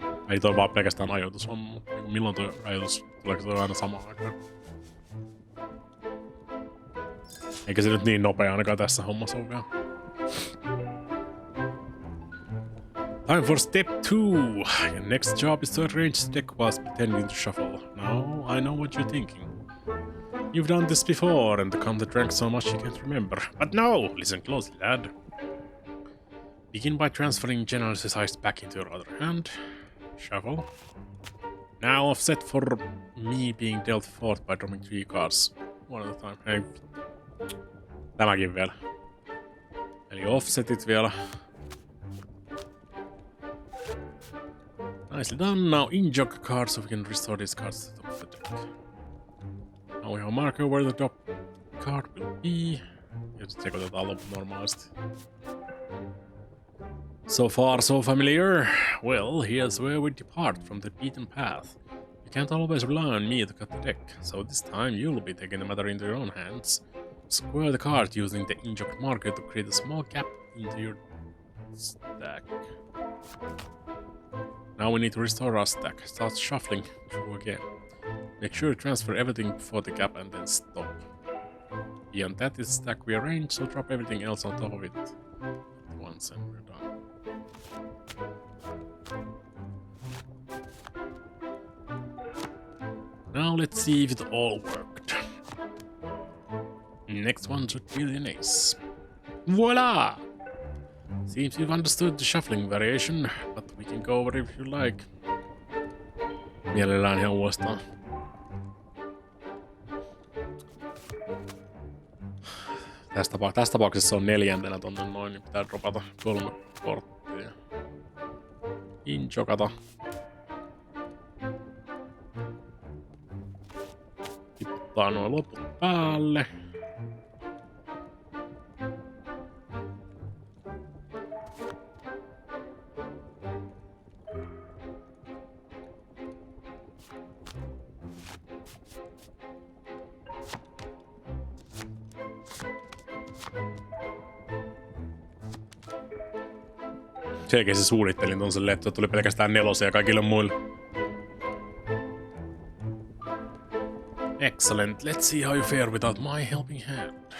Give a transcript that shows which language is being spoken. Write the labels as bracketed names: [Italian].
[Finnish] Ei toi vaan pelkästään ajoitus on, mutta milloin toi ajoitus, tuleeko toi aina samaan aikaan? Eikä se nyt niin nopea ainakaan tässä hommassa ole vielä. [English] Time for step 2! Your next job is to arrange the deck whilst pretending to shuffle. Now I know what you're thinking. You've done this before and the content drank so much you can't remember. But no! Listen closely, lad. Begin by transferring General's eyes back into your other hand. Shuffle. Now offset for me being dealt 4th by dropping 3 cards. One at a time. Hei. [Finnish] Tämäkin vielä. Eli offsetit vielä. [English] Nicely done. Now in-jog cards so we can restore these cards to the top of the deck. Now we have a marker where the top card will be. [Finnish] Just tseko tätä loppuun normaalisti. [English] So far, so familiar. Well, here's where we depart from the beaten path. You can't always rely on me to cut the deck, so this time you'll be taking the matter into your own hands. Square the card using the in-jog marker to create a small gap into your stack. Now we need to restore our stack. Start shuffling through again. Make sure to transfer everything before the gap and then stop. Beyond that is stack rearrange, so drop everything else on top of it at once and we're done. Now let's see if it all worked. Next one should be an ace. Voila! Seems you've understood the shuffling variation, but we can go over it if you like. [Finnish] Mielellään ihan uudestaan. Tässä tapauksessa on 4. tonne noin, niin pitää dropata 3 korttia. In-jogata. Tiputtaa nuo loput päälle. Selkeästi suunnittelin ton silleen, että tuli pelkästään 4 kaikille muille. [English] Excellent. Let's see how you fare without my helping hand.